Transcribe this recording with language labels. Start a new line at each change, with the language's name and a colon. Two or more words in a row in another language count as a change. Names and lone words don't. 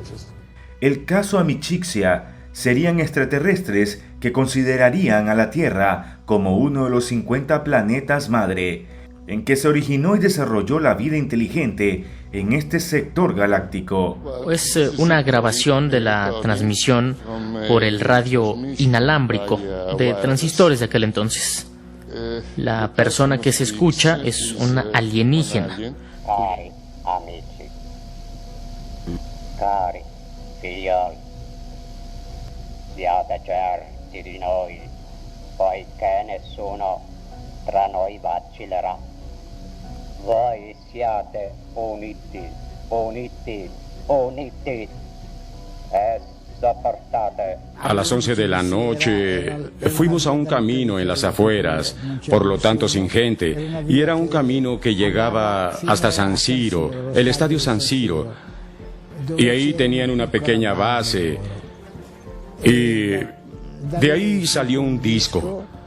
Spanish: El caso Amicixia serían extraterrestres que considerarían a la Tierra como uno de los 50 planetas madre, en que se originó y desarrolló la vida inteligente en este sector galáctico. Es una grabación de la transmisión por el radio inalámbrico de transistores de aquel entonces. La persona que se escucha es una alienígena.
Italian: Cari amici, cari figlioli, siate certi di noi, poiché nessuno tra noi vacillerà. Voi siate uniti, uniti, uniti e sopportate.
Spanish: A las 11 de la noche fuimos a un camino en las afueras, por lo tanto sin gente, y era un camino que llegaba hasta San Siro, el estadio San Siro, y ahí tenían una pequeña base, y de ahí salió un disco.